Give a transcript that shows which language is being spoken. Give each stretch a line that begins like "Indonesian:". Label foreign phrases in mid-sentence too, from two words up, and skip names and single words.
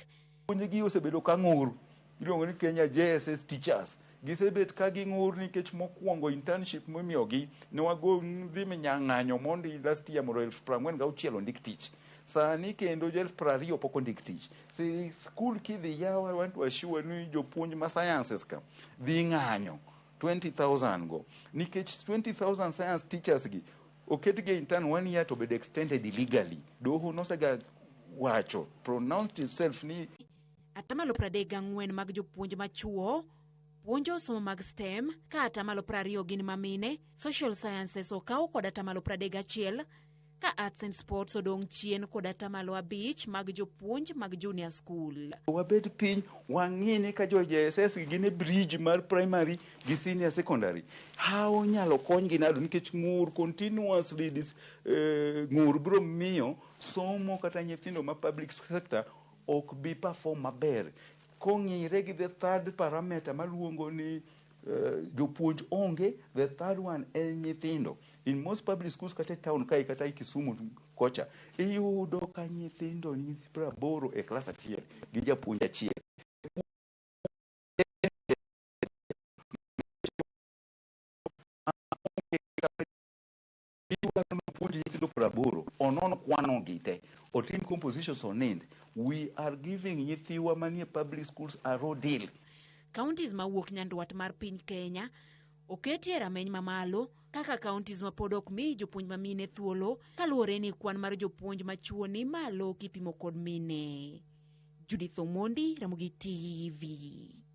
Luo (Kenya and Tanzania): Jopuonjegi osebedo ka ng'ur, iluongo ni Kenya JSS teachers. Gisebet ka ging'ur nikech mokwongo internship momiyogi ne wago dhi minyang'anyo mondo
English: last year
Luo (Kenya and Tanzania): mondo 46,000 ondik tich. Sani kendo 20,000 pok ondik tich. Skul kidhi yawa,
English: I want to assure
Luo (Kenya and Tanzania): ni jopuonj ma sciences ka dhi ng'anyo 20,000 go. Nikech 20,000
English: science teachers
Luo (Kenya and Tanzania): gi oketgi
English: intern 1 year
Luo (Kenya and Tanzania): to bed
English: extended illegally.
Luo (Kenya and Tanzania): Doho nosega wacho
English: pronounced itself
Luo (Kenya and Tanzania): ni 34% mag jopuonj ma chuo puonjo somo mag STEM, ka 20% gin mamine,
English: social sciences
Luo (Kenya and Tanzania): okaw kod 31%, ka
English: arts and sports
Luo (Kenya and Tanzania): odong' chien kod 5% mag jopuonj mag
English: junior school.
Luo (Kenya and Tanzania): Wabed piny wang'ini ka jo JSS gin e bridge mar primary gi
English: senior secondary.
Luo (Kenya and Tanzania): How nyalo konygi nado nikech ng'ur continuously ng'ur bro miyo somo kata nyithindo ma
English: public sector
Luo (Kenya and Tanzania): ok bi perform maber. Kong'ire gi
English: the third parameter
Luo (Kenya and Tanzania): maluongo ni jopuonj onge,
English: the third one
Luo (Kenya and Tanzania): en nyithindo.
English: In most public schools
Luo (Kenya and Tanzania): kata town kai kata Kisumu kocha iyudo ka nyithindo ni 80 e klas achiel gi japuonj achiel. Onono kwano gite otin
English: compositions on end. We are giving
Luo (Kenya and Tanzania): nyithiwa manie
English: public schools a raw deal.
Luo (Kenya and Tanzania): Counties mawuok nyandwat mar piny Kenya oketie rameny mamalo kaka counties ma pod ok mi jopuonj ma mine thuolo kaluwore ni kwan mar jopuonj ma chuo ni malo kipimo kod mine. Judith Omondi, Ramogi TV.